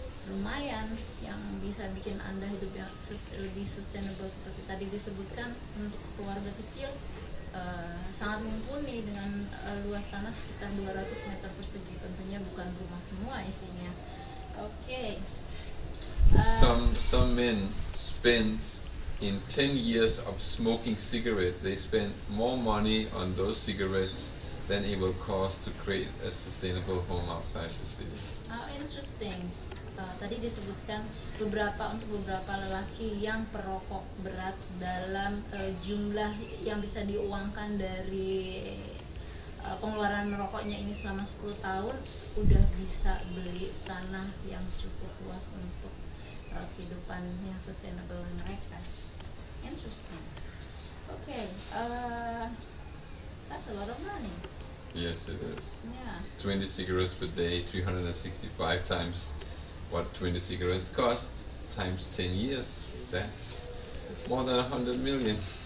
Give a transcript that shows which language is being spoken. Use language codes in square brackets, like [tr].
[id] lumayan yang bisa bikin Anda hidup yang lebih sustainable seperti tadi disebutkan. Untuk keluarga kecil sangat mumpuni dengan luas tanah sekitar 200 meter persegi, tentunya bukan rumah semua isinya. Oke. [en] Some men spend in 10 years of smoking cigarette, they spend more money on those cigarettes than it will cost to create a sustainable home outside the city. Interesting. [id] Tadi disebutkan untuk beberapa lelaki yang perokok berat dalam jumlah yang bisa diuangkan dari pengeluaran merokoknya ini selama 10 tahun udah bisa beli tanah yang cukup luas untuk kehidupan yang sustainable mereka. [en] Interesting. Okay, that's a lot of money. Yes, it is. Yeah. 20 cigarettes per day, 365 times what 20 cigarettes cost, times 10 years, that's more than 100 million.